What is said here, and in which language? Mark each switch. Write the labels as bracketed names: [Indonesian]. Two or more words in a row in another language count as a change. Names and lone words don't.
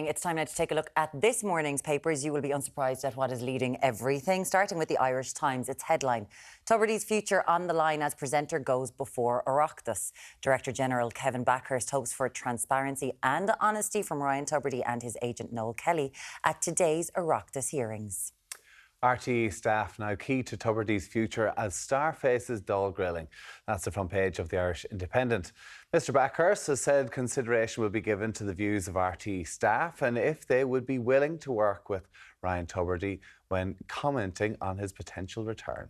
[English] It's time now to take a look at this morning's papers. You will be unsurprised at what is leading everything, starting with the Irish Times. Its headline: Tubridy's future on the line as presenter goes before Oireachtas. Director General Kevin Backhurst hopes for transparency and honesty from Ryan Tubridy and his agent Noel Kelly at today's Oireachtas hearings. RTÉ staff now key to Tubridy's future as Star faces Dáil grilling. That's the front page of the Irish Independent. Mr Backhurst has said consideration will be given to the views of RTÉ staff and if they would be willing to work with Ryan Tubridy when commenting on his potential return.